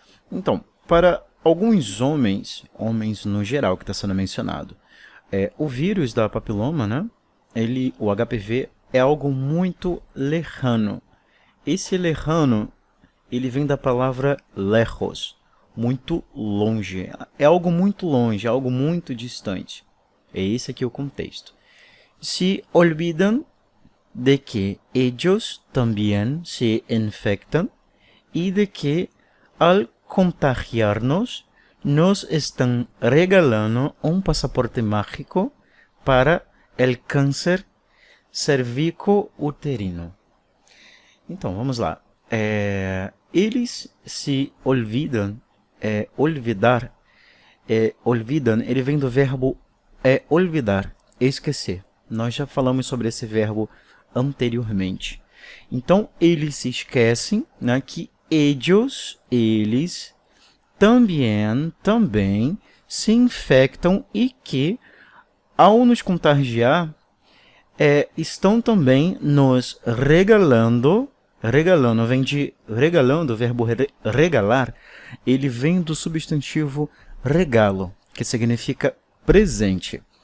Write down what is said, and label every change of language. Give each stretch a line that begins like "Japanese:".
Portuguese: Então, para alguns homens no geral que está sendo mencionado, o vírus da papiloma, né? O HPV é algo muito lejano. Esse lejano, ele vem da palavra lejos, muito longe. É algo muito longe, algo muito distante. É esse aqui o contexto.
Spanish: Se olvidan de que ellos también se infectan y de que al contagiarnos nos están regalando un pasaporte mágico para el cáncer cervicouterino.
Portuguese: Então, vamos lá. Eles se olvidam, olvidar, ele vem do verbo olvidar, esquecer. Nós já falamos sobre esse verbo anteriormente. Então, eles se esquecem, né, que eles também se infectam e que, ao nos contagiar, estão também nos regalando, vem de regalando, o verbo regalar, ele vem do substantivo regalo, que significa presente.